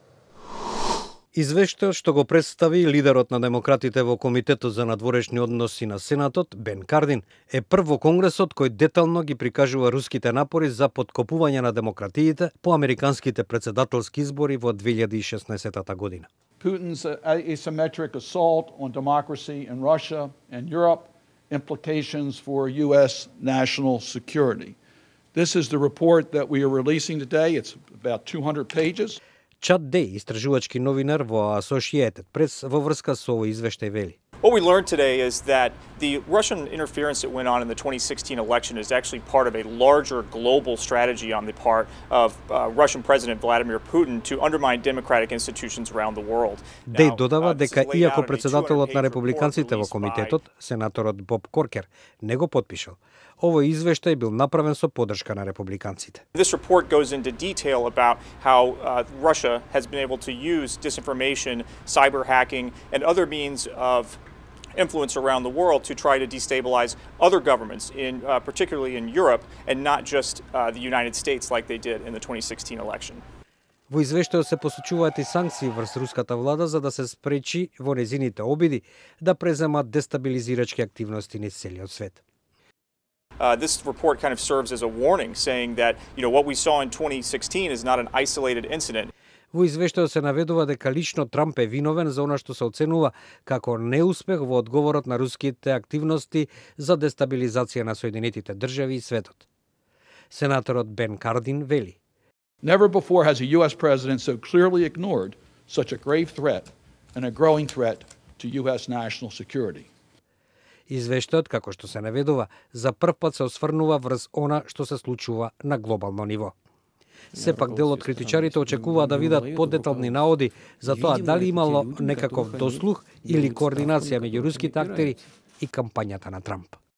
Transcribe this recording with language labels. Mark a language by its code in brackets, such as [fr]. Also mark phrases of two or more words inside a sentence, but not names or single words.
[mk] Извештајот што го представи лидерот на демократите во Комитетот за надворешни односи на Сенатот, Бен Кардин, е прв во Конгресот кој детално ги прикажува руските напори за поткопување на демократиите по американските председателски избори во 2016 година. [en] Putin's asymmetric assault on democracy in Russia and Europe, implications for U.S. national security. This is the report that we are releasing today. It's about 200 pages. [mk] Чад Дей, истражувачки новинар во Associated Press, во врска со овој извештај вели. [en] What we learned today is that the Russian interference that went on in the 2016 election is actually part of a larger global strategy on the part of Russian President Vladimir Putin to undermine democratic institutions around the world. [mk] Дей додава дека иако председателот на републиканците во комитетот, сенаторот Боб Коркер, не го потпишал, овој извештај бил направен со поддршка на републиканците. [en] This report goes into detail about how Russia has been able to use disinformation, cyber hacking, and other means of influence around the world to try to destabilize other governments, particularly in Europe, and not just the United States like they did in the 2016 election. [mk] Во извештајот се посочуваат и санкции врз руската влада за да се спречи во незините обиди да преземат дестабилизирачки активности низ целиот свет. [en] This report kind of serves as a warning, saying that what we saw in 2016 is not an isolated incident. [mk] Во извештајот се наведува дека лично Трамп е виновен за она што се оценува како неуспех во одговорот на руските активности за дестабилизација на Соединетите држави и светот. Сенаторот Бен Кардин вели: [en] Never before has a U.S. president so clearly ignored such a grave threat and a growing threat to U.S. national security. [mk] Извештајот, како што се наведува, за прв пат се осврнува врз она што се случува на глобално ниво. Сепак дел од критичарите очекуваат да видат подетални наоди за тоа дали имало некаков дослух или координација меѓу руските актери и кампањата на Трамп.